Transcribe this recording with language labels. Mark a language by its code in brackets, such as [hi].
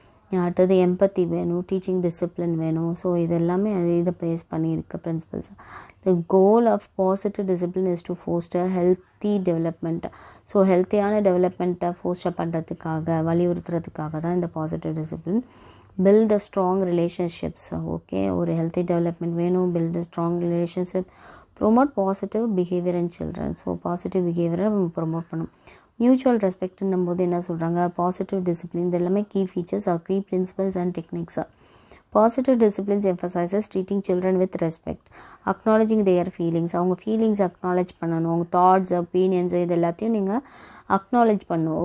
[ta] அடுத்தது எம்பத்தி வேணும், teaching discipline வேணும். ஸோ இது எல்லாமே இதை பேஸ் பண்ணியிருக்கு principles. [en] The goal of positive discipline is to foster healthy development. [ta] So ஹெல்த்தியான டெவலப்மெண்ட்டை ஃபோஸ்டர் பண்ணுறதுக்காக வலியுறுத்துறதுக்காக தான் இந்த positive discipline. [en] build a strong relationships. Okay, [ta] ஒரு ஹெல்த்தி டெவலப்மெண்ட் வேணும், [en] build a strong relationship, promote positive behavior in children. [ta] So positive பிஹேவியரை நம்ம promote பண்ணும். Mutual ரெஸ்பெக்ட்னும் போது என்ன சொல்கிறாங்க, பாசிட்டிவ் டிசிப்ளின், இது எல்லாமே key features R key principles and டெக்னிக்ஸாக. [en] Positive disciplines emphasizes treating children with respect, acknowledging their feelings. [ta] அவங்க feelings acknowledge பண்ணணும், அவங்க தாட்ஸ் ஒப்பீனியன்ஸ் இது எல்லாத்தையும் நீங்கள் அக்னாலேஜ் பண்ணணும்.